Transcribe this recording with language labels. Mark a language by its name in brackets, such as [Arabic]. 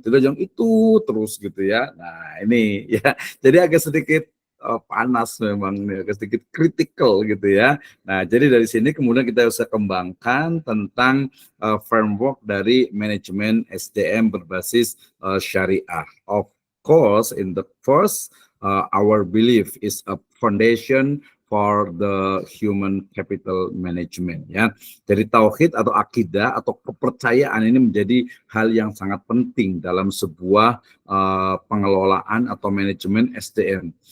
[Indonesian] Tidak yang itu terus gitu ya. Nah, ini ya. Jadi agak sedikit panas memang, agak sedikit kritikal gitu ya. Nah, jadi dari sini kemudian kita bisa kembangkan tentang framework dari manajemen SDM berbasis syariah. [English] Of course, in the first, our belief is a foundation for the human capital management, ya. [Indonesian] Jadi tauhid atau akidah atau kepercayaan ini menjadi hal yang sangat penting dalam sebuah pengelolaan atau manajemen SDM.